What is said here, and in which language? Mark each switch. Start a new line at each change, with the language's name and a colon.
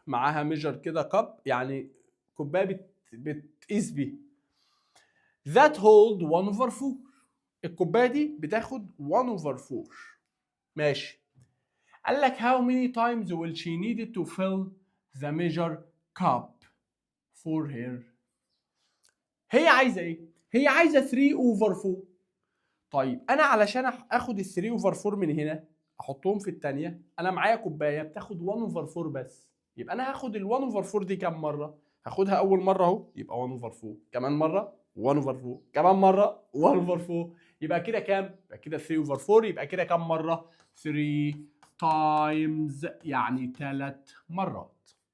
Arabic: معاها measure كده cup يعني كوبايه بتقيس بيها.
English: That hold 1 over 4.
Arabic: الكوبايه دي بتاخد 1 over 4. ماشي. قال لك
English: how many times will she needed to fill the measure cup for her.
Arabic: هي عايزه ايه؟ هي عايزه 3 over 4. طيب انا علشان اخد ال 3 over 4 من هنا احطهم في الثانيه، انا معايا كوبايه بتاخد 1 over 4 بس، يبقى انا هاخد ال 1 over 4 دي كام مره؟ هاخدها اول مره اهو يبقى 1 over 4، كمان مره 1 over 4، كمان مره 1 over 4، يبقى كده كام؟ يبقى كده 3 over 4، يبقى كده كام مره؟ 3 times يعني 3 مرات.